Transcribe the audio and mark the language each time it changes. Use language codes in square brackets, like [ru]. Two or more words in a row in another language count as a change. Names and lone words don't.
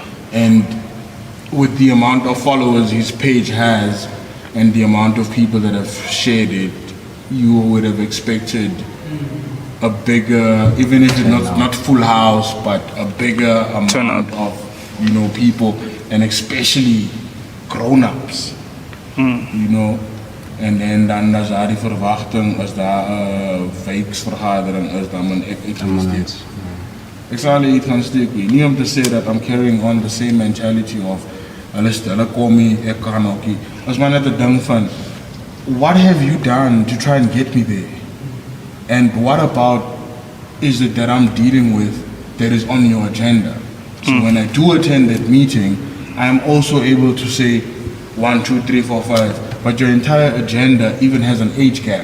[en] And with the amount of followers his page has and the amount of people that have shared it, you would have expected a bigger, even if it's not full house, but a bigger amount of people, and especially grown-ups. You know, [af] en dan is daar die verwachting, as daar wijksvergadering is, dan moet ek iets gaan steek. Ek sal iets gaan steek. Nie om te sê [en] that I'm carrying on the same mentality of [af] hulle kom hier, ek kan ook hier. As maar net 'n ding van, [en] what have you done to try and get me there? And what about is it that I'm dealing with that is on your agenda? So when I do attend that meeting, I am also able to say 1, 2, 3, 4, 5, but your entire agenda even has an age gap.